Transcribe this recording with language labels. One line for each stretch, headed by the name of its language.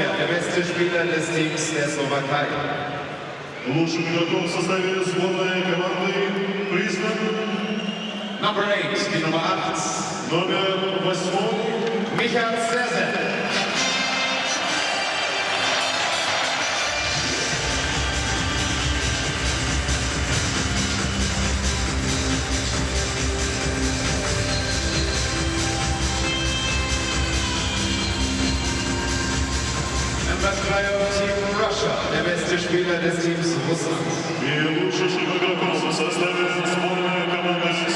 German: beste Spieler des Teams der Slowakei.
Russian: Лучшим игроком в составе сборной команды признан
English: Number 8,
German: die Nummer 8.
Russian: номер 8
German: Michael Cesar. Nummer 3
English: Team Russia,
German: der beste Spieler des Teams Russland.
Russian: И лучшим игроком в составе сборной команды